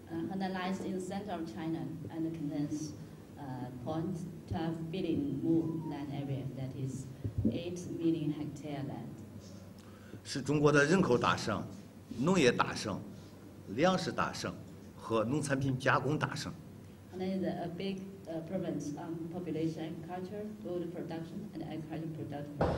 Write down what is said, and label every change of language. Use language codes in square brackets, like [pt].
[en] Henan lies in the center of China and contains 0.12 billion mu land area, that is 8 million hectare land. [zh] 是中国的人口大省、农业大省、粮食大省和农产品加工大省。 [en] Henan is a big province on population, agriculture, food production, and agriculture production.